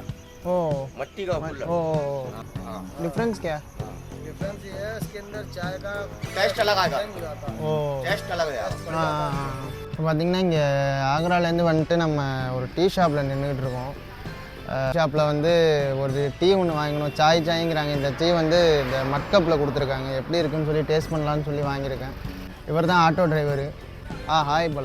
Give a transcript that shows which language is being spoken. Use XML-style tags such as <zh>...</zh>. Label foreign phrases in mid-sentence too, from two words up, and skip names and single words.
<hi>ओ मट्टी का कुल्हड़। ओ डिफरेंस क्या है? डिफरेंस ये है, इसके अंदर चाय का टेस्ट अलग आएगा। ஓ टेस्ट अलग है।</hi> <ta>இப்போ பார்த்தீங்கன்னா இங்கே ஆக்ராலேருந்து வந்துட்டு நம்ம ஒரு டீ ஷாப்பில் நின்றுக்கிட்டு இருக்கோம். ஷாப்பில் வந்து ஒரு டீ ஒன்று வாங்கணும். சாய்ங்கிறாங்க. இந்த டீ வந்து இந்த மட்கப்பில் கொடுத்துருக்காங்க. எப்படி இருக்குன்னு சொல்லி டேஸ்ட் பண்ணலான்னு சொல்லி வாங்கியிருக்கேன். இவர் தான் ஆட்டோ டிரைவரு. ஹாய் பலோ.</ta>